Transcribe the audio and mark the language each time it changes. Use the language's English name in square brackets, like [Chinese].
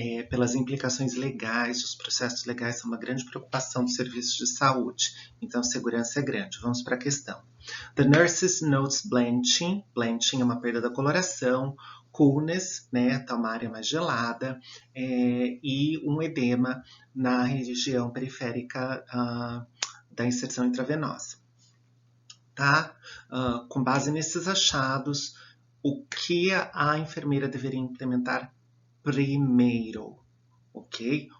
[Portuguese] Pelas implicações legais, os processos legais são uma grande preocupação dos serviços de saúde. Então, segurança é grande. Vamos para a questão. [English] The nurses notes blanching. [Portuguese] Blanching é uma perda da coloração. Coolness, né, tá uma área mais gelada, e um edema na região periférica da inserção intravenosa. Tá? Com base nesses achados, o que a enfermeira deveria implementar primeiro, ok?